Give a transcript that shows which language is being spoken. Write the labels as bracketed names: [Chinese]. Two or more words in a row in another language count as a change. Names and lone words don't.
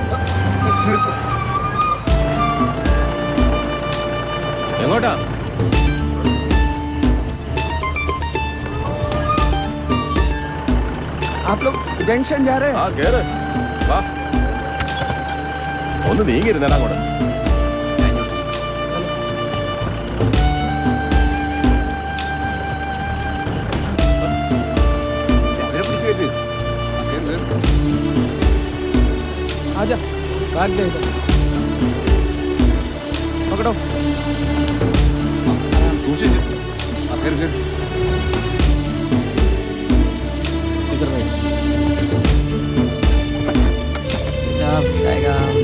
[Malayalam] എങ്ങോട്ടാ? [Hindi] आप लोग जंक्शन जा रहे [Malayalam] ആ [Hindi] हैं? [Malayalam] കേറ് വാ. ഒന്ന് നീങ്ങിരുന്നേടാ അങ്ങോട്ട്. [Hindi] आजा, बैग दे इधर. पकड़ो. [Malayalam] സൂക്ഷിച്ച്. ആ, കേറ്, കേറ്. [Hindi] इधर बैठ. साहब जाएगा.